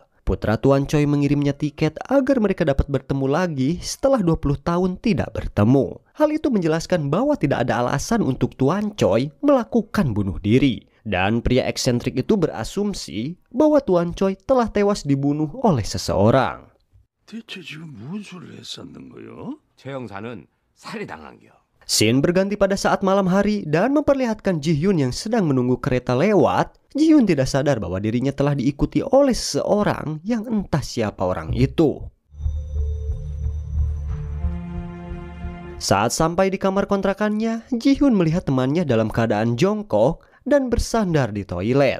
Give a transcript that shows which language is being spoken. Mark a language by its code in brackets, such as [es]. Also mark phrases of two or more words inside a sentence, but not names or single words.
[id] Putra Tuan Choi mengirimnya tiket agar mereka dapat bertemu lagi setelah 20 tahun tidak bertemu. Hal itu menjelaskan bahwa tidak ada alasan untuk Tuan Choi melakukan bunuh diri. Dan pria eksentrik itu berasumsi bahwa Tuan Choi telah tewas dibunuh oleh seseorang. [ko] 대체 지금 무슨 소리를 했었는 거요? 최 형사는 살해당한겨. [id] Scene berganti pada saat malam hari dan memperlihatkan Ji-hyun yang sedang menunggu kereta lewat. Ji-hyun tidak sadar bahwa dirinya telah diikuti oleh seseorang yang entah siapa orang itu. Saat sampai di kamar kontrakannya, Ji-hyun melihat temannya dalam keadaan jongkok dan bersandar di toilet.